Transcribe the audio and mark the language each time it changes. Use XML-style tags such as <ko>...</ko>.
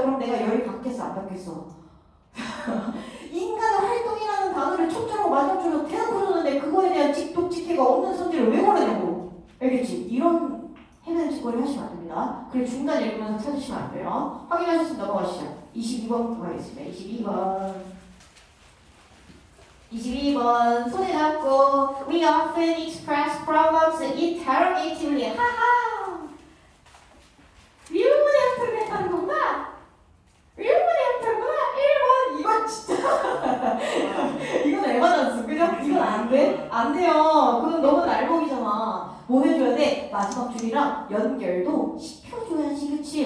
<ko>그럼 내가 열이 받겠어? 안 받겠어? 인간의 활동이라는 단어를 첫줄하고 마지막 줄로 대놓고 줬는데 그거에 대한 직독직해가 없는 선지를 왜 걸었냐고. 알겠지? 이런 해변 짓거리 하시면 안 됩니다. 그래 중간 읽으면서 찾으시면 안 돼요. 확인하셨으면 넘어가시죠. 22번부터 가겠습니다. 22번 손에 잡고</ko> <en>We often express problems interrogatively. 하하!</en> <ko>위문의 형태를 했다는 거구나. 위문의 형태구나. 1번 이건 진짜 이건 에바던스 그죠? 이건 안 돼? 안 돼요. 그건 너무 날먹이잖아. 뭐 해줘야 돼? 마지막 줄이랑 연결도 시켜줘야지. 그치?</ko>